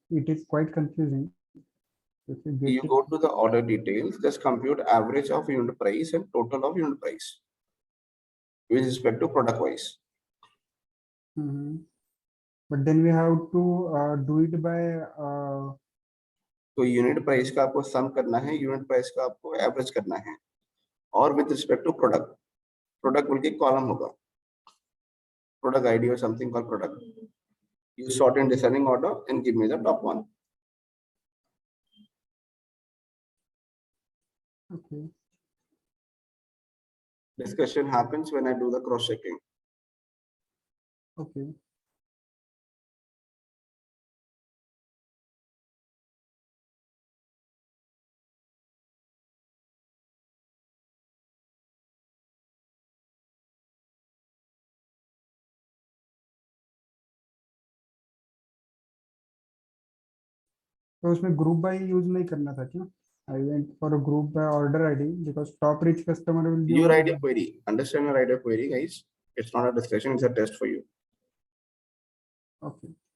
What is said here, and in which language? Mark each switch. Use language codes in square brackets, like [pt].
[en] It is quite confusing. If you get You it. go to the order details, just compute average of unit price and total of unit price with respect to product wise. Mhm. But then we have to do it by [hi] तो unit price का आपको सम करना है, unit price का आपको average करना है, और [en] with respect to product, [hi] product बोल के कॉलम होगा, प्रोडक्ट आईडी और [en] Something called product. You sort in descending order and give me the top one. okay. Discussion happens when I do the cross checking. Okay. [hi] तो उसमें group by use नहीं करना था क्या? [en] I went for a group by order ID because top rich customer will be You over write here. your query. Understand and write your query, guys. It's not a discussion, it's a test for you. Okay.